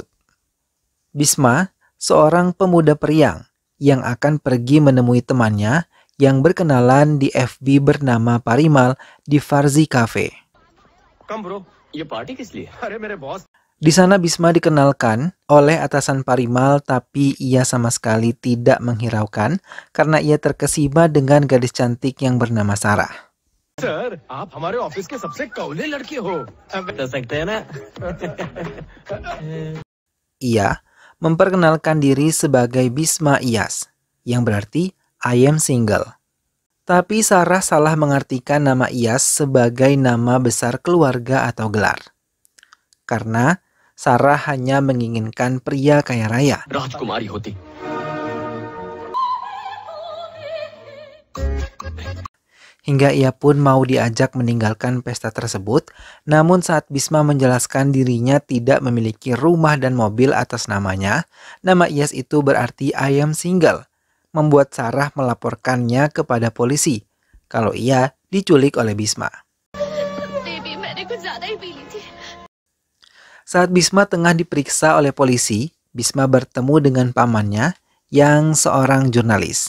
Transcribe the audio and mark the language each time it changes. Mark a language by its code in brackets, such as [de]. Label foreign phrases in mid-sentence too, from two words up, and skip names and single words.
[id] Bisma, seorang pemuda periang yang akan pergi menemui temannya yang berkenalan di FB bernama Parimal di Farzi Cafe. Di sana Bisma dikenalkan oleh atasan Parimal, tapi ia sama sekali tidak menghiraukan karena ia terkesima dengan gadis cantik yang bernama Sarah. [hi] सर, आप हमारे ऑफिस के सबसे कौले लड़के हो। बता सकते हैं ना? [id] Ia memperkenalkan diri sebagai Bisma Iyas, yang berarti [en] I am single. [id] Tapi Sarah salah mengartikan nama Iyas sebagai nama besar keluarga atau gelar. Karena Sarah hanya menginginkan pria kaya raya. [hi] राजकुमारी होती। [id] Hingga ia pun mau diajak meninggalkan pesta tersebut, namun saat Bisma menjelaskan dirinya tidak memiliki rumah dan mobil atas namanya, nama Iyas itu berarti [en] I am single, [id] membuat Sarah melaporkannya kepada polisi kalau ia diculik oleh Bisma. Saat Bisma tengah diperiksa oleh polisi, Bisma bertemu dengan pamannya yang seorang jurnalis.